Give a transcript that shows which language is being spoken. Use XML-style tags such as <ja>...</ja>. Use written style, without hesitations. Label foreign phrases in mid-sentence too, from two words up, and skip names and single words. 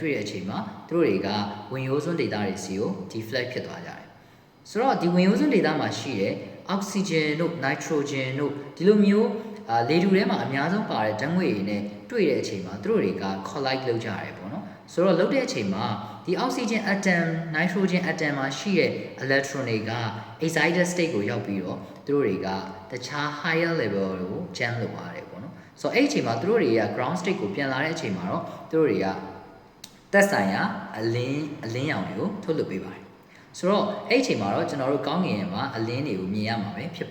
<my>တွေ့တဲ့အချိန်မှာသူတို့တွေကဝင်ရိုးစွန်းဒေတာတွေစီကို deflect ဖြစ်သွားကြတယ်ဆိုတော့ဒီဝင်ရိုးစွန်းဒေတာမှာရှိတဲ့ oxygen တို့ nitrogen တို့ဒီလိုမျိုးလေထုထဲမှာအများဆုံးပါတဲ့ဓာတ်ငွေတွေနဲ့တွေ့တဲ့အချိန်မှာသူတို့တွေက collide လုပ်ကြရတယ်ပေါ့နော်ဆိုတော့လုပ်တဲ့အချိန်မှာဒီ</my> <en>oxygen atom nitrogen atom</en> <my>မှာရှိတဲ့ electron တွေက</my> <en>excited state</en> <my>ကိုရောက်ပြီးတော့ သူတို့တွေကတခြား</my> <en>higher level</en> <my>ကို jump လုပ်ရတယ်ပေါ့နော်ဆိုတော့အဲ့ဒီအချိန်မှာသူတို့တွေက</my> <en>ground state</en> <my>ကိုပြန်လာတဲ့အချိန်မှာတော့သူတို့တွေကသက်ဆိုင်ရာအလင်းရောင်တွေကိုထုတ်လွှတ်ပေးပါတယ်ဆိုတော့အဲ့ဒီအချိန်မှာတော့ကျွန်တော်တို့ကောင်းကင်မှာအလင်းတွေကိုမြင်ရမှာပဲဖြစ်</my>